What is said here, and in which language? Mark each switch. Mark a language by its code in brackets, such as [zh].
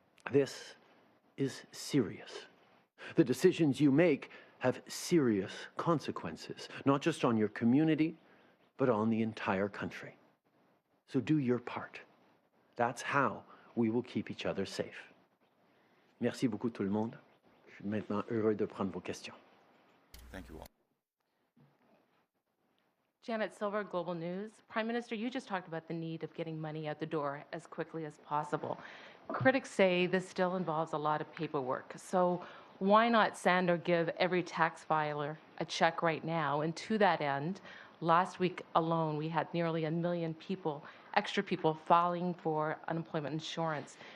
[en] This is serious. The decisions you make have serious consequences, not just on your community, but on the entire country. So do your part. That's how we will keep each other safe. [fr] Merci beaucoup tout le monde. Je suis maintenant heureux de prendre vos questions. [en] Thank you all. Janet Silver, Global News. Prime Minister, you just talked about the need of getting money out the door as quickly as possible. Critics say this still involves a lot of paperwork. So why not send or give every tax filer a check right now? And to that end, last week alone, we had nearly 1 million people, extra people, filing for unemployment insurance.